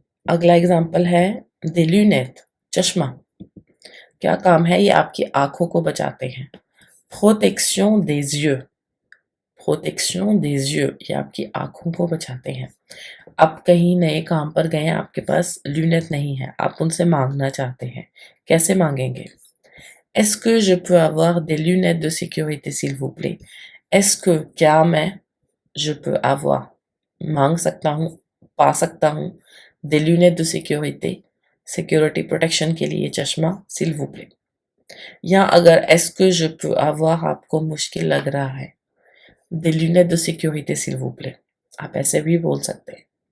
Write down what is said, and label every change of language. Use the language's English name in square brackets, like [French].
[Hindi] अगला एग्जाम्पल है [French] des lunettes, [Hindi] चश्मा। क्या काम है? ये आपकी आँखों को बचाते हैं। Protection [French] des yeux, [Hindi] protection des yeux, ये आपकी आँखों को बचाते हैं। आप कहीं नए काम पर गए हैं, आपके पास लूनेट नहीं है, आप उनसे माँगना चाहते हैं। कैसे माँगेंगे? [French] Est-ce que je peux avoir des lunettes de sécurité s'il vous plaît? Est-ce que [Hindi] क्या मैं [French] je peux avoir [Hindi] माँग सकता हूँ, पा सकता हूँ [French] des lunettes de sécurité, [Hindi] security protection के लिए चश्मा [French] s'il vous plaît। [Hindi] या अगर [French] est-ce que je peux avoir [Hindi] आपको मुश्किल लग रहा है, [French] des lunettes de sécurité s'il vous plaît, [Hindi] आप ऐसे भी बोल सकते हैं।